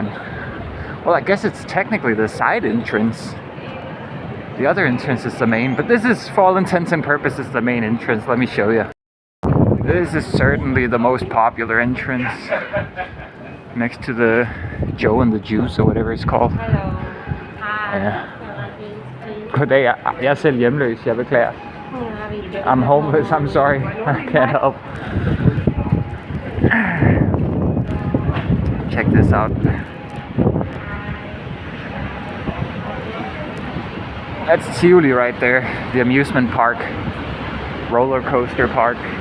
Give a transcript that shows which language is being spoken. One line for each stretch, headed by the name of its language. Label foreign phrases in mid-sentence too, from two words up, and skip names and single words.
English: Well, I guess it's technically the side entrance. The other entrance is the main, but this is, for all intents and purposes, the main entrance. Let me show you. This is certainly the most popular entrance, next to the Joe and the Juice, or whatever it's called. Yeah.
Danish: Goddag, jeg er selv hjemløs, jeg beklager.
English: I'm homeless, I'm sorry, I can't help. Check this out. That's Tivoli right there, the amusement park, roller coaster park.